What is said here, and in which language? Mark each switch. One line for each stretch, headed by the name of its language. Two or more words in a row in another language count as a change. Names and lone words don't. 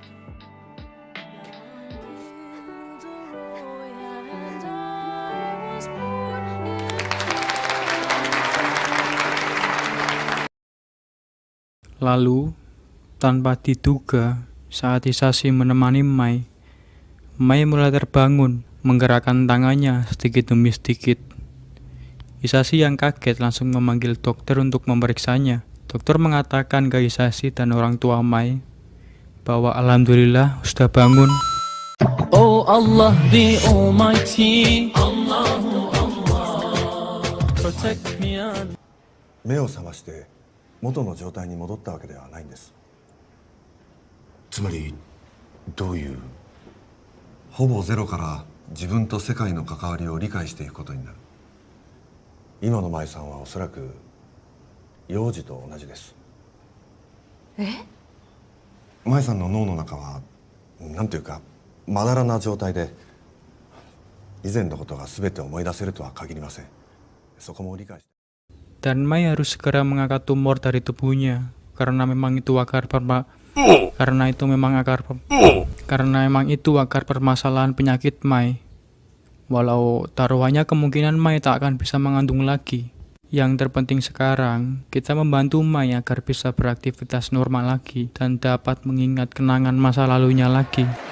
Indonesian: Lalu, tanpa diduga, saat Hisashi menemani Mai, Mai mulai terbangun, menggerakkan tangannya sedikit demi sedikit. Hisashi yang kaget langsung memanggil dokter untuk memeriksanya. Dokter mengatakan ke Hisashi dan orang tua Mai bahwa alhamdulillah sudah bangun.
English: Oh Allah the Almighty,
Arabic: اللهُ الله,
English: protect me and
Japanese: 目を覚まして元の状態に戻ったわけではないんです。つまりどういう？ほぼゼロから自分と世界の関わりを理解していくことになる。今の舞さんはおそらく幼児と同じです。舞さんの脳の中はなんていうかまだらな状態で、以前のことが全て思い出せるとは限りません。そこも理解して。
Indonesian: Dan Mai harus segera mengangkat tumor dari tubuhnya karena memang itu akar permasalahan penyakit Mai. Walau taruhannya kemungkinan Mai tak akan bisa mengandung lagi. Yang terpenting sekarang, kita membantu Mai agar bisa beraktivitas normal lagi dan dapat mengingat kenangan masa lalunya lagi.